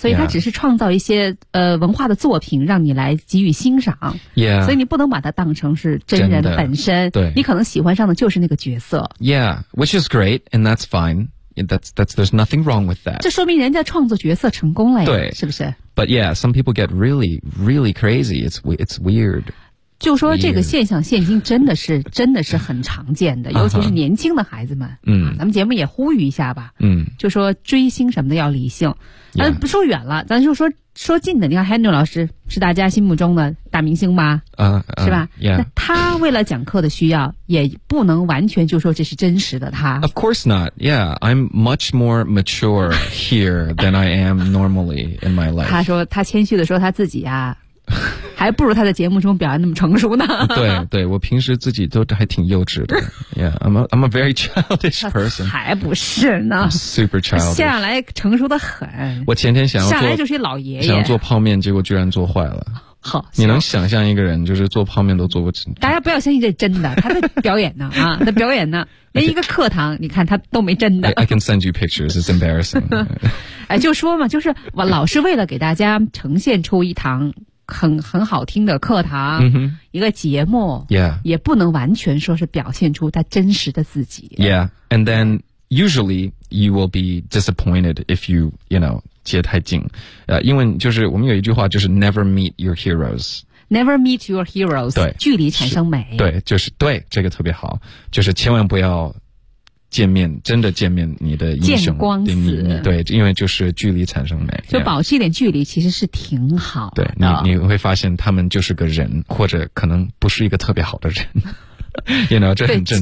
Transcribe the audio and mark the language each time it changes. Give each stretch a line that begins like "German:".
Chinese: 所以他只是创造一些文化的作品让你来给予欣赏，yeah。所以你不能把它当成是真人本身，对，你可能喜欢上的就是那个角色
English: ，yeah。 Which is great and that's fine. That's there's nothing wrong with that.
Chinese: 这说明人家创作角色成功了呀，对，是不是
English: ？But yeah, some people get really, really crazy. It's weird.
Chinese: 就说这个现象，现今真的是很常见的，尤其是年轻的孩子们。嗯、uh-huh. 啊，咱们节目也呼吁一下吧。嗯、uh-huh. ，就说追星什么的要理性。 Yeah. 不说远了，咱就说近的。你看 Henry 老师是大家心目中的大明星吗？啊、是吧？Yeah. 那他为了讲课的需要，也不能完全就说这是真实的他。
English: Of course not. Yeah, I'm much more mature here than I am normally in my life.
Chinese: 他说他谦虚的说他自己啊，还不如他在节目中表现那么成熟呢。对对，我平时自己都还挺幼稚的。
English: Yeah, I'm a very childish person.
Chinese: 还不是呢。
English: I'm、super childish.
Chinese: 下来成熟的很。我前天想要做下来就是一老爷爷，想要做泡面，结果居然做坏了。好，你能想象一个人就是做泡面都做过？大家不要相信这真的，他在表演呢啊，在表演呢，连一个课堂，你看他都没真的。
English: I can send you pictures. It's embarrassing.
Chinese: 哎，就说嘛，就是我老是为了给大家呈现出一堂很好听的课堂、 mm-hmm. 一个节目、 yeah. 也不能完全说是表现出他真实的自己
English: Yeah, and then usually you will be disappointed if you, you know,
Chinese: 接太近、因为就是我们有一句话就是
English: Never meet your heroes Never meet your heroes
Chinese: 对距离产生美对就是对这个特别好就是千万不要见面真的见面你的英雄见光死对因为就是距离产生美就保持一点距离其实是挺好的对 你会发现他们就是个人或者可能不是一个特别好的人
English: you know,
Chinese: 这很正常